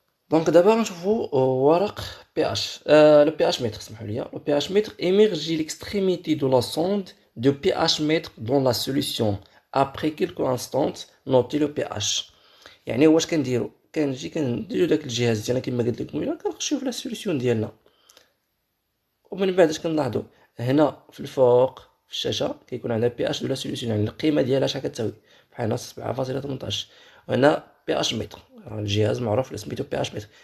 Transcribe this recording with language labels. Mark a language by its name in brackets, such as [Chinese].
[Arabic] دونك دابا غنشوفوا ورق بي اش. [French] لو بي اش متر، [Arabic] سمحوا لي، [French] لو بي اش متر émerge l'extrémité de la sonde de pH mètre dans la solution après quelques instants notez le pH. [Arabic] يعني واش كنديروا؟ كنجي كنديروا داك الجهاز ديالنا كما قلت لكم، الا كنخشيو في [French] لا سوليسيون [Arabic] ديالنا، ومن بعد اش كنلاحظوا هنا في الفوق في الشاشه كيكون عندنا بي اش دو لا سوليسيون، يعني القيمه ديالها شحال كتساوي، بحال 7.18. وهنا بي اش متر، الجهاز معروف سميتو بي اش متر.